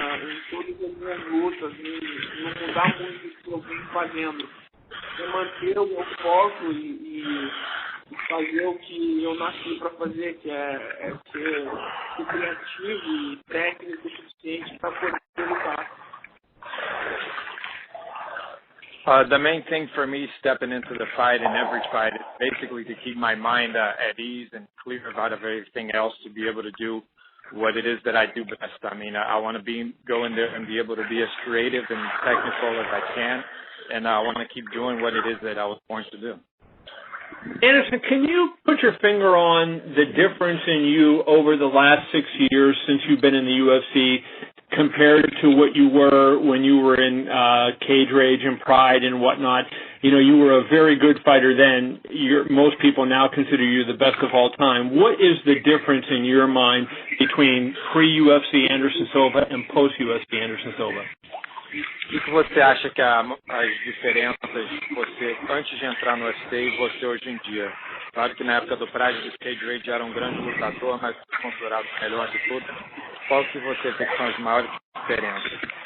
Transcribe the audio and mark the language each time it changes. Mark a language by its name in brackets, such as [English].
[Portuguese] Em todas as minhas lutas, não mudar muito o que eu venho fazendo. É manter o meu foco e fazer o que eu nasci para fazer, que é ser criativo e técnico o suficiente para poder lutar. [English] The main thing for me stepping into the fight and every fight is basically to keep my mind at ease and clear about everything else to be able to do what it is that I do best. I mean, I want to go in there and be able to be as creative and technical as I can, and I want to keep doing what it is that I was born to do. Anderson, can you put your finger on the difference in you over the last 6 years since you've been in the UFC compared to what you were when you were in Cage Rage and Pride and whatnot? You know, you were a very good fighter then. Most people now consider you the best of all time. What is the difference in your mind between pre-UFC Anderson Silva and post-UFC Anderson Silva? [Portuguese] O que você acha que as diferenças de você antes de entrar no UFC e você hoje em dia? Claro que na época do Pride, o Cage Rage era grande lutador, mas considerado o melhor de tudo. Qual que você vê que são as maiores diferenças?